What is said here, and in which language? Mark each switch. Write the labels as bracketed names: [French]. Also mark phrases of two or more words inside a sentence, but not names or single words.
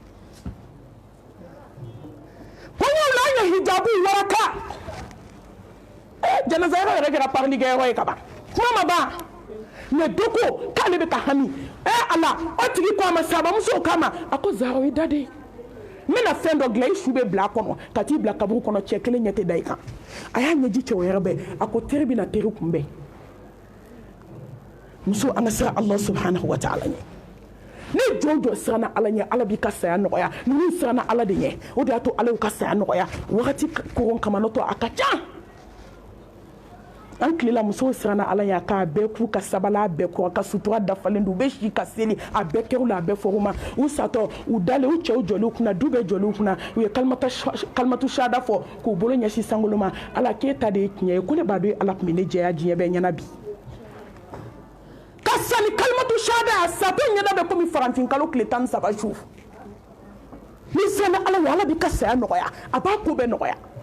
[Bambara] kɔɲɔw la an ye hijabu waraka janaza yɔrɔ yɛrɛ kɛra parlikɛyɔrɔ ye ka ban kuma ma ban mɛ dɔ ko k'ale bɛ ka hami ala o tigi ko a ma sabamusow kama a ko zahra i da de n bɛna fɛn dɔ dilan i su bɛ bila a kɔnɔ ka t'i bila kaburu kɔnɔ cɛ kelen ɲɛ tɛ da i kan a y'a ɲɛji cɛ wɛrɛ bɛɛ a ko teri bɛna teri kunbɛn muso an ka siran Allah [Arabic] سبحانه وتعالى [Bambara] ɲɛ ne jɔn jɔ siranna ala ɲɛ ala b'i ka saya nɔgɔya ninnu siranna ala de ɲɛ o de y'a to ala y'u ka saya nɔgɔya wagati koron kama n'o tɔ a ka ca an tilela musow siranna ala ɲɛ k'a bɛɛ k'u ka sabala a bɛɛ kɔ ka sutura dafalen don u bɛ si ka seli a bɛɛ kɛr'u la a bɛɛ fɔr'u ma u satɔ u dalen u cɛw jɔliw kunna du bɛɛ jɔliw kunna u ye [Arabic] كلمة الشهادة [Bambara] fɔ k'u bolo ɲɛsin sankolo ma ala k'e ta de ye tiɲɛ ye ko ne b'a dɔn ala tun bɛ ne jɛya diɲɛ bɛɛ ɲɛna bi ka sani [Arabic] كلمة الشهادة [Bambara] a satɔ ɲɛna bɛ komi farantin kalo tile 13 su ni siranna ala ɲɛ ala b'i ka saya nɔgɔya a b'a ko bɛɛ nɔgɔya